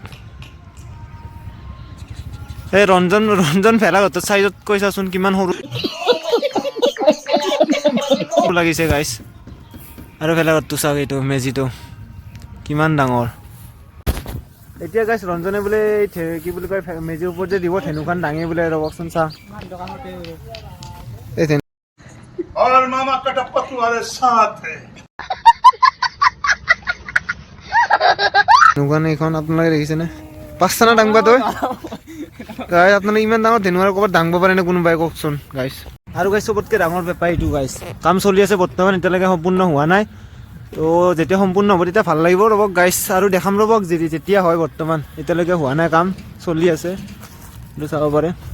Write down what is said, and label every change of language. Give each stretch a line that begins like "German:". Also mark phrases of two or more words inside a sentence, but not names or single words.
Assamese: এই ৰঞ্জন ভেলাঘৰটোৰ চাইজত কৈ চাচোন কিমান সৰু লাগিছে গাইছ আৰু ভেলাঘৰটো চাওক এইটো মেজিটো কিমান ডাঙৰ এতিয়া গাইছ ৰঞ্জনে বোলে কি বুলি কয় মেজিৰ ওপৰত যে দিব ধেনুখন দাঙি বোলে ৰবকচোন চা
Hindi: और मामा कटप्पा तुम्हारे साथ है
Assamese: ধেনুখন এইখন আপোনালোকে দেখিছেনে পাঁচটানা দাঙবা তই গাইছ আপোনালোকে ইমান ডাঙৰ ধেনু আৰু ক'ৰবাত দাঙব পাৰে নে কোনোবাই কওকচোন গাইছ আৰু গাইছ চবতকৈ ডাঙৰ বেপাৰ এইটো গাইছ কাম চলি আছে বৰ্তমান এতিয়ালৈকে সম্পূৰ্ণ হোৱা নাই তো যেতিয়া সম্পূৰ্ণ হ'ব তেতিয়া ভাল লাগিব ৰ'বক গাইছ আৰু দেখাম ৰ'বক যেতিয়া হয় বৰ্তমান এতিয়ালৈকে হোৱা নাই কাম চলি আছে এইটো চাব পাৰে